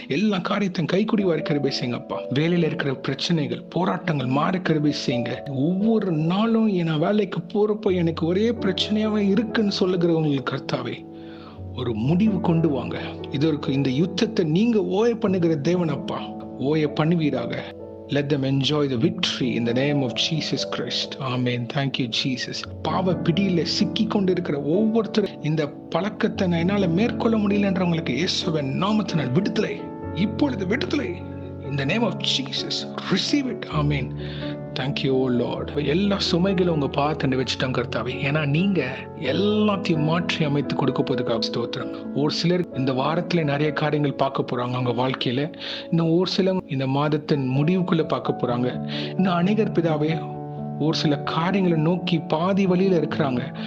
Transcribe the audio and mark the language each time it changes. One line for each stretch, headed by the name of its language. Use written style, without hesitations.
Tamil: எல்லா காரியத்தையும் கைக்குடிவாரி கிருபை செய்யுங்க அப்பா. வேலையில இருக்கிற பிரச்சனைகள், போராட்டங்கள் மாற கிருபை செய்யுங்க. ஒவ்வொரு நாளும் என் வேலைக்கு போறப்போ எனக்கு ஒரே பிரச்சனையாவே இருக்குன்னு சொல்லுகிறவங்களுக்கு கர்த்தாவே ஒரு முடிவு கொண்டு வாங்க. இதற்கு இந்த யுத்தத்தை நீங்க ஓய பண்ணுகிற தேவன் அப்பா, ஓய பண்ணுவீராக.
English: Let them enjoy the victory in the name of Jesus Christ. Amen. Thank you Jesus.
Tamil: பாவ பிடியில சிக்கி கொண்டிருக்கிற ஒவ்வொருத்தரும் இந்த பழக்கத்தை என்னால மேற்கொள்ள முடியலன்றவங்களுக்கு இயேசுவின் நாமத்தினால் விடுதலை, இப்பொழுது விடுதலை.
English: In the name of Jesus, receive it. Amen. Thank you, oh Lord.
Tamil: எல்லா சுமைகளும் உங்க பாத்து வச்சுட்டாங்க கர்த்தாவே. ஏன்னா நீங்க எல்லாத்தையும் மாற்றி அமைத்து கொடுக்க போதுக்காக ஸ்தோத்திரம். ஒரு சிலர் இந்த வாரத்துல நிறைய காரியங்கள் பார்க்க போறாங்க அவங்க வாழ்க்கையில. இன்னும் ஒரு சிலர் இந்த மாதத்தின் முடிவுக்குள்ள பார்க்க போறாங்க. இன்னும் அநேகர் பிதாவே ஒரு சில காரியங்களை நோக்கி பாதி வழியில இருக்கிறாங்க.